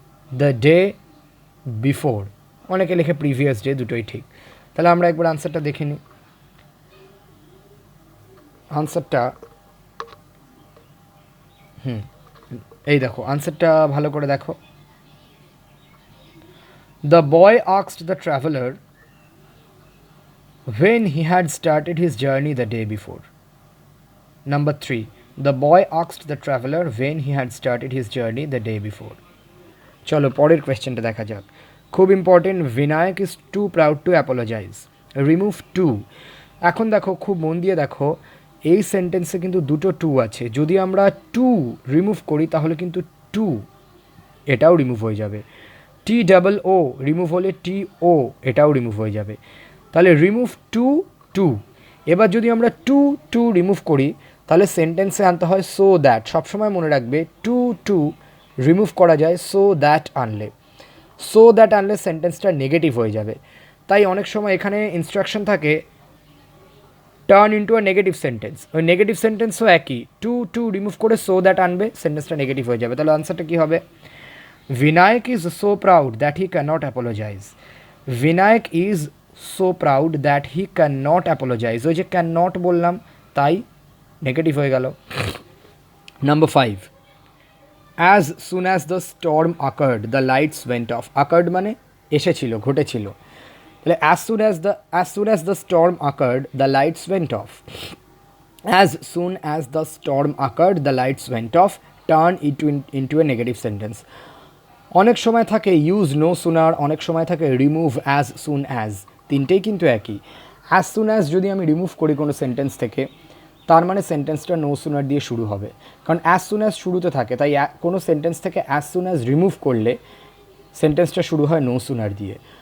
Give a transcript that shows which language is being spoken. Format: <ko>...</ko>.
<en>The day before.</en> <bn>অনেকে লেখে previous day, দুটোই ঠিক। তাহলে আমরা একবার আনসারটা দেখে নিই। আনসারটা এই দেখো, আনসারটা ভালো করে দেখো।</bn> <en>The boy asked the traveler when he had started his journey the day before. Number 3. The boy asked the traveler when he had started his journey the day before.</en> <bn>চলো পরের কোয়েশ্চেনটা দেখা যাক, খুব important.</bn> <en>Binayak is too proud to apologise, remove too.</en> <bn>এখন দেখো, খুব মন দিয়ে দেখো, এই সেন্টেন্সে কিন্তু দুটো টু আছে। যদি আমরা টু রিমুভ করি তাহলে কিন্তু টু এটাও রিমুভ হয়ে যাবে। টি ডাবল ও রিমুভ হলে টি ও এটাও রিমুভ হয়ে যাবে। তাহলে রিমুভ টু টু। এবার যদি আমরা টু টু রিমুভ করি তাহলে সেন্টেন্সে আনতে হয় সো দ্যাট। সবসময় মনে রাখবে টু টু রিমুভ করা যায় সো দ্যাট আনলে। সো দ্যাট আনলে সেন্টেন্সটা নেগেটিভ হয়ে যাবে। তাই অনেক সময় এখানে ইনস্ট্রাকশন থাকে</bn> <en>Turn into a negative sentence.</en> <bn>ওই নেগেটিভ সেন্টেন্সও একই, টু টু রিমুভ করে সো দ্যাট আনবে, সেন্টেন্সটা নেগেটিভ হয়ে যাবে। তাহলে আনসারটা কী হবে?</bn> <en>Vinayak is so proud that he cannot apologize. Vinayak is so proud that he cannot apologize.</en> <bn>ওই যে ক্যান নট বললাম তাই নেগেটিভ হয়ে গেল। Number 5.</bn> <en>As soon as the storm occurred, the lights went off.</en> <bn>Occurred মানে এসেছিল, ঘটেছিল।</bn> <en>তাহলে as soon as the storm occurred, the lights went off. As soon as the storm occurred, the lights went off. Turn into a negative sentence.</en> <bn>অনেক সময় থাকে</bn> <en>use no sooner,</en> <bn>অনেক সময় থাকে রিমুভ অ্যাজ সুন অ্যাজ, তিনটেই কিন্তু একই। As soon as যদি আমি রিমুভ করি কোনো সেন্টেন্স থেকে, তার মানে সেন্টেন্সটা নো সুনার দিয়ে শুরু হবে, কারণ অ্যাজ সুন অ্যাজ শুরুতে থাকে। তাই কোনো সেন্টেন্স থেকে অ্যাজ সুন অ্যাজ রিমুভ করলে সেন্টেন্সটা শুরু হয় নো সুনার দিয়ে।</bn>